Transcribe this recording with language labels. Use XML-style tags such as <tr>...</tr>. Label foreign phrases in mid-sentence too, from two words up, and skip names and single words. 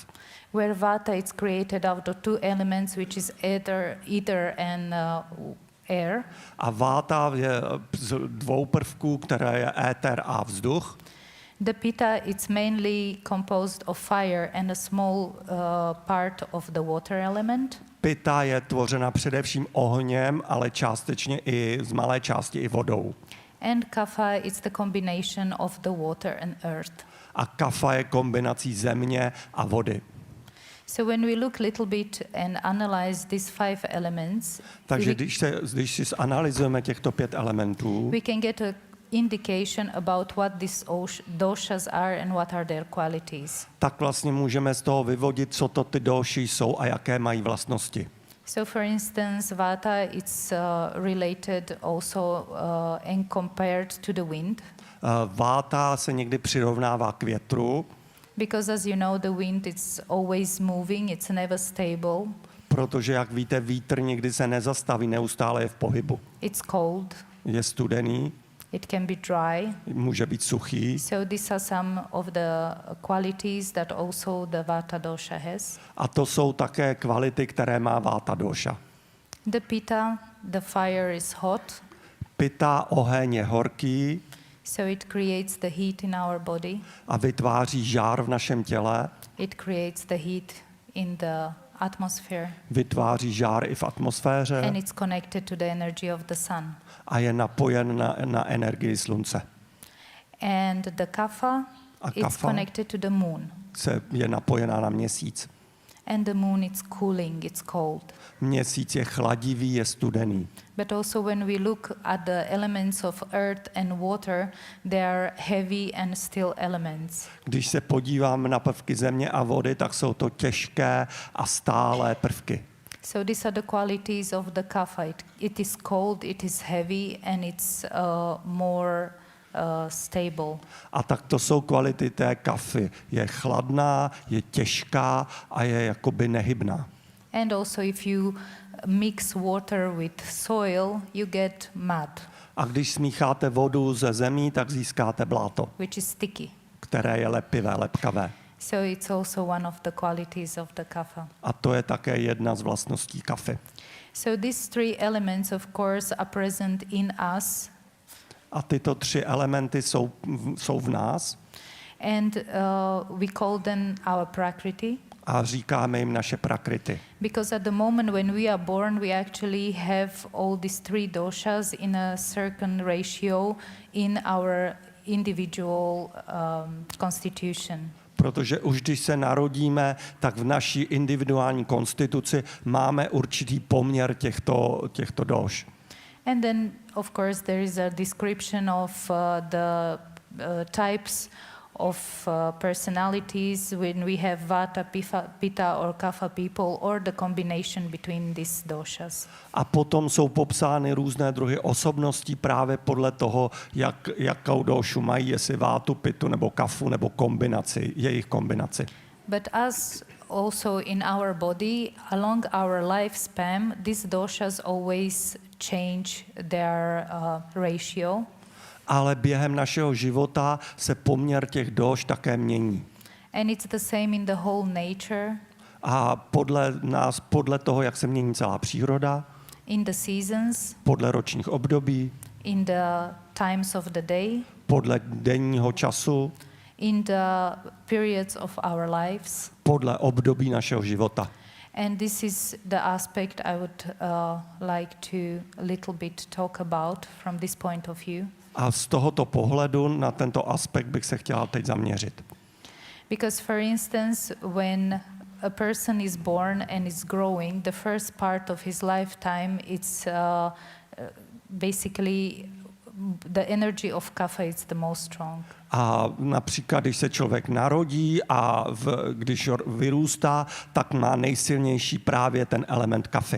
<en>Where vata is created out of 2 elements, which is ether and air.</en> <cs>A váta je z 2 prvků, které je éter a vzduch.</cs> <en>The pitta is mainly composed of fire and a small part of the water element.</en> <cs>Pitta je tvořena především ohněm, ale částečně i z malé části i vodou.</cs> <en>And kapha is the combination of the water and earth.</en> <cs>A kafa je kombinací země a vody.</cs> <en>So when we look little bit and analyze these 5 elements,</en> <cs>Takže když si analyzujeme těchto 5 elementů,</cs> <en>we can get a indication about what these doshas are and what are their qualities.</en> <cs>tak vlastně můžeme z toho vyvodit, co to ty doši jsou a jaké mají vlastnosti.</cs> <en>So for instance, vata is related also and compared to the wind.</en> <cs>Váta se někdy přirovnává k větru,</cs> <en>Because as you know, the wind is always moving, it's never stable.</en> <cs>protože, jak víte, vítr nikdy se nezastaví, neustále je v pohybu.</cs> <en>It's cold,</en> <cs>Je studený,</cs> <en>it can be dry.</en> <cs>může být suchý.</cs> <en>So these are some of the qualities that also the vata dosha has.</en> <cs>A to jsou také kvality, které má váta doša.</cs> <en>The pitta, the fire is hot,</en> <cs>Pitta, oheň je horký</cs> <en>so it creates the heat in our body.</en> <cs>a vytváří žár v našem těle,</cs> <en>It creates the heat in the atmosphere,</en> <cs>vytváří žár i v atmosféře</cs> <en>and it's connected to the energy of the sun.</en> <cs>a je napojen na energii slunce.</cs> <en>And the kapha,</en> <cs>A</cs> <en>it's</en> <cs>kapha</cs> <en>connected to the moon.</en> <cs>je napojená na měsíc.</cs> <en>And the moon, it's cooling, it's cold.</en> <cs>Měsíc je chladivý, je studený.</cs> <en>But also when we look at the elements of earth and water, they are heavy and still elements.</en> <cs>Když se podívám na prvky země a vody, tak jsou to těžké a stálé prvky.</cs> <en>So these are the qualities of the kapha. It is cold, it is heavy, and it's more stable.</en> <cs>A tak to jsou kvality té kafy. Je chladná, je těžká a je jakoby nehybná.</cs> <en>And also if you mix water with soil, you get mud,</en> <cs>A když smícháte vodu ze zemí, tak získáte bláto,</cs> <en>which is sticky.</en> <cs>které je lepivé, lepkavé.</cs> <en>So it's also one of the qualities of the kapha.</en> <cs>A to je také jedna z vlastností kafy.</cs> <en>So these 3 elements, of course, are present in us.</en> <cs>A tyto 3 elementy jsou v nás</cs> <en>And we call them our prakriti.</en> <cs>a říkáme jim naše prakriti.</cs> <en>Because at the moment when we are born, we actually have all these 3 doshas in a certain ratio in our individual constitution.</en> <cs>Protože už když se narodíme, tak v naší individuální konstituci máme určitý poměr těchto doš.</cs> <en>And then, of course, there is a description of the types of personalities when we have vata, pitta or kapha people, or the combination between these doshas.</en> <cs>A potom jsou popsány různé druhy osobností právě podle toho, jakou došu mají, jestli vátu, pitu nebo kafu, nebo jejich kombinaci.</cs> <en>But as also in our body, along our lifespan, these doshas always change their ratio.</en> <cs>Ale během našeho života se poměr těch doš také mění.</cs> <en>And it's the same in the whole nature.</en> <cs>A podle toho, jak se mění celá příroda,</cs> <en>in the seasons,</en> <cs>podle ročních období,</cs> <en>in the times of the day,</en> <cs>podle denního času,</cs> <en>in the periods of our lives.</en> <cs>podle období našeho života.</cs> <en>And this is the aspect I would like to a little bit talk about from this point of view.</en> <cs>A z tohoto pohledu na tento aspekt bych se chtěla teď zaměřit.</cs> <en>Because for instance, when a person is born and is growing, the first part of his lifetime, it's basically the energy of kapha is the most strong.</en> <cs>A například, když se člověk narodí a když vyrůstá, tak má nejsilnější právě ten element kafy.</cs>